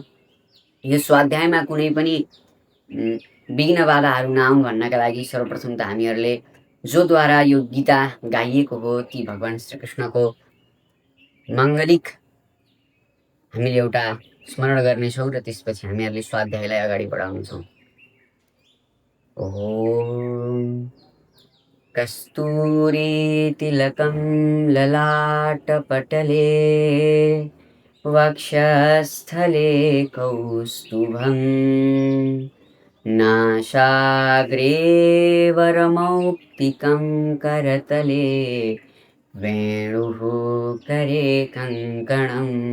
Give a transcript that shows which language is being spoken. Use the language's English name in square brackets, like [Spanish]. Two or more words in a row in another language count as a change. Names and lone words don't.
[Nepali] यो स्वाध्यायमा कुनै पनि विघ्न बाधाहरू नआउन् भन्नका लागि सर्वप्रथम त हामीहरूले जोद्वारा यो गीता गाइएको हो ती भगवान् श्रीकृष्णको माङ्गलिक हामीले एउटा स्मरण गर्नेछौँ र त्यसपछि हामीहरूले स्वाध्यायलाई अगाडि बढाउनेछौँ। [Sanskrit] ओम कस्तूरी तिलकं ललाटपटले वक्षस्थले कौस्तुभं नासाग्रे वरमौक्तिकं करतले वेणुः करे कङ्कणम्